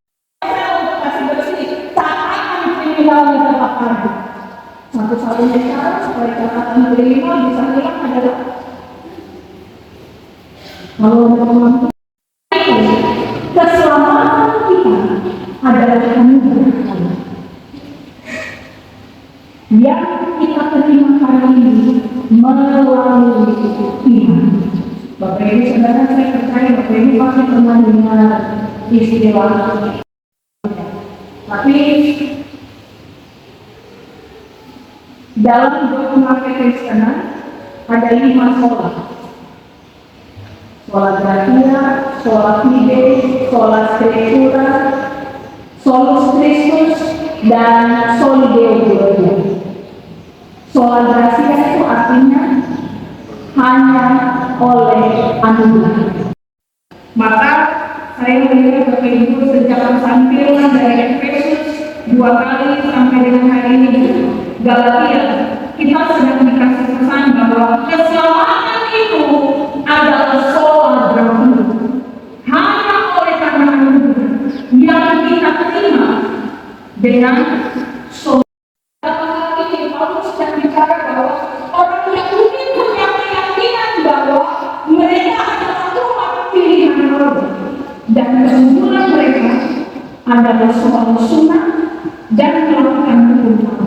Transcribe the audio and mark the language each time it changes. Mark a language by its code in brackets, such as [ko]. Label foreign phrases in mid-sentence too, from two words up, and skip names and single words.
[id] satu-satunya cara supaya catatan kriminal bisa hilang adalah kalau memang keselamatan kita adalah anugerah Allah yang kita terima hari ini melalui iman. Bapak Ibu Saudara, saya percaya Bapak Ibu pasti pernah dengar istilah, tapi dalam dogma kekristenan ada 5 sola. [la] Sola gratia, sola fide, sola scriptura, solus Christus, dan soli Deo Gloria. Sola gratia [id] itu artinya hanya oleh anugerah. Maka saya melihat Bapak Ibu sejak kesampilan dari Efesus 2 kali sampai dengan hari ini Galatia, kita sedang dikasih pesan bahwa keselamatan itu adalah [la] sola gratia, [id] hanya oleh karena anugerah yang kita terima dengan sola. Dalam ini Paulus sedang bicara bahwa orang Yahudi punya keyakinan bahwa mereka adalah umat pilihan Allah dan kesimpulan mereka adalah soal sunnah dan melakukan hukum Allah.